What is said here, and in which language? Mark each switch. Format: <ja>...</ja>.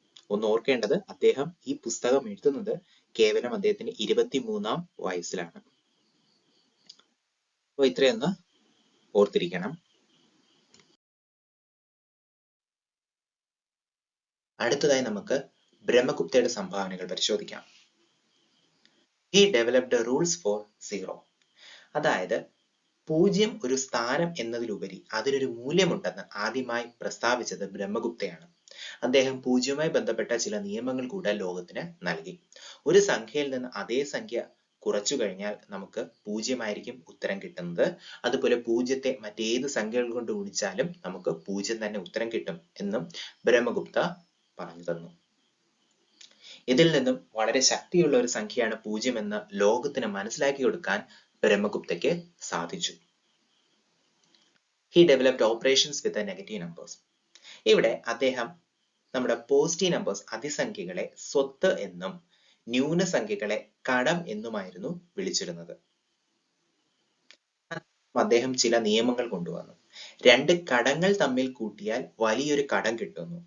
<ml>ഒന്ന് ഓർക്കേണ്ടത്, അദ്ദേഹം ഈ പുസ്തകം എഴുതുന്നത് കേവലം അദ്ദേഹത്തിന്റെ 23-ാം വയസ്സിലാണ്. അപ്പോൾ ഇത്രയൊന്ന് ഓർത്തിരിക്കണം. അടുത്തതായി നമുക്ക് ബ്രഹ്മഗുപ്തയുടെ സംഭാവനകൾ പരിശോധിക്കാം.</ml> <en>He developed rules for zero.</en> <ml>അതായത് 0 ഒരു സ്ഥാനം എന്നതിലുപരി അതിനൊരു മൂല്യമുണ്ടെന്ന് ആദ്യമായി പ്രസ്താവിച്ചത് ബ്രഹ്മഗുപ്തയാണ്. അദ്ദേഹം പൂജ്യവുമായി ബന്ധപ്പെട്ട ചില നിയമങ്ങൾ കൂടെ ലോകത്തിന് നൽകി. ഒരു സംഖ്യയിൽ നിന്ന് അതേ സംഖ്യ കുറച്ചു കഴിഞ്ഞാൽ നമുക്ക് പൂജ്യമായിരിക്കും ഉത്തരം കിട്ടുന്നത്. അതുപോലെ പൂജ്യത്തെ മറ്റേത് സംഖ്യകൾ കൊണ്ട് ഗുണിച്ചാലും നമുക്ക് പൂജ്യം തന്നെ ഉത്തരം കിട്ടും എന്നും ബ്രഹ്മഗുപ്ത പറഞ്ഞു തന്നു. ഇതിൽ നിന്നും വളരെ ശക്തിയുള്ള ഒരു സംഖ്യയാണ് പൂജ്യം എന്ന് ലോകത്തിന് മനസ്സിലാക്കി കൊടുക്കാൻ ബ്രഹ്മഗുപ്തയ്ക്ക് സാധിച്ചു.</ml> <en>He developed operations with the negative numbers.</en> <ml>ഇവിടെ അദ്ദേഹം നമ്മുടെ പോസിറ്റീവ് നമ്പേഴ്സ് അതിസംഖ്യകളെ സ്വത്ത് എന്നും ന്യൂനസംഖ്യകളെ കടം എന്നുമായിരുന്നു വിളിച്ചിരുന്നത്. അദ്ദേഹം ചില നിയമങ്ങൾ കൊണ്ടുവന്നു. രണ്ട് കടങ്ങൾ തമ്മിൽ കൂട്ടിയാൽ വലിയൊരു കടം കിട്ടുന്നു.</ml>